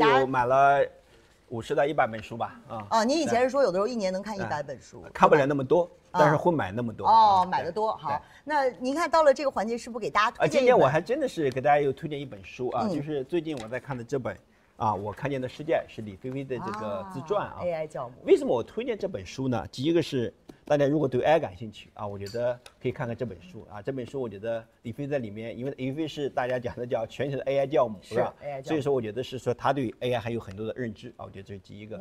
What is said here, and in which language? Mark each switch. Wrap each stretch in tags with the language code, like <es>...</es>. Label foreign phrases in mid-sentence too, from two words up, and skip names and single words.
<zh>今年差不多有買了50到100本書吧，您以前是說有的時候一年能看100本書，看不了那麼多，但是會買那麼多。買得多。好，那您看到了這個環節，是不是給大家推薦一本？今年我還真的是給大家又推薦一本書啊，就是最近我在看的這本我看見的世界是李飛飛的這個自傳 AI 教母。為什麼我推薦這本書呢？第一個是大家如果對 AI 感興趣我覺得可以看看這本書這本書我覺得李飛在裡面，因為李飛是大家講的叫全球的 AI 教母，是吧？所以說我覺得是說他對 AI 還有很多的認知我覺得這是第一個。</zh>